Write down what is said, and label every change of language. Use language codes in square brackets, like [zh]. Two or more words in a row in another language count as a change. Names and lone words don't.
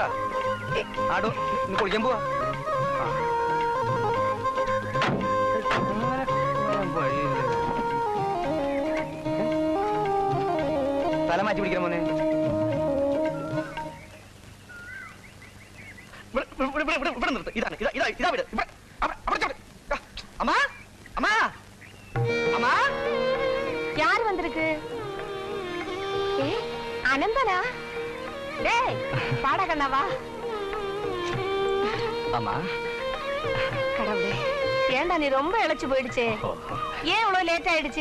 [ml] ആടോ നീ കുളിക്കാൻ പോവാ. തല മാറ്റി പിടിക്കാൻ മോനെ. ഇതാണ് ഇതാ വീട്. അമ്മാ അമ്മാ അമ്മാ, [ta] யார் வந்திருக்கு? அனந்தனா? டேய் வாடா கண்ணா வா. அம்மா கடவுளே, ஏண்டா நீ ரொம்ப இழைச்சு போயிடுச்சு? ஏன் இவ்வளவு லேட் ஆயிடுச்சு?